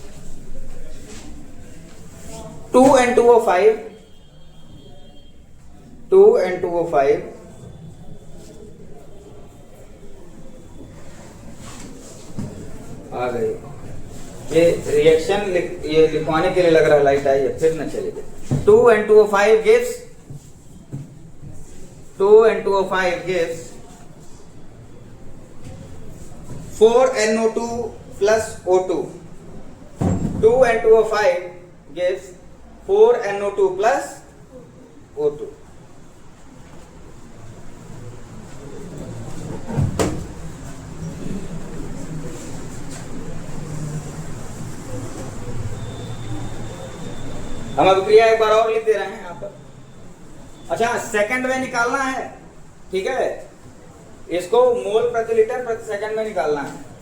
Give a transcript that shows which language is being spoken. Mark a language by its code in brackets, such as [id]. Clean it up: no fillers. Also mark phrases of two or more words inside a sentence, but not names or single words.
[hi] 2N2O5 आ गई। ये रिएक्शन ये लिखवाने के लिए लग रहा है लाइट आई है, फिर न चलेगी। [en] 2N2O5 gives 4NO2 plus O2. 2N2O5 gives 4NO2 plus O2. [hi] हम अभिक्रिया एक बार और लिख दे रहे हैं यहाँ पर। अच्छा, सेकंड में निकालना है, ठीक है, इसको मोल प्रति लीटर प्रति सेकंड में निकालना है।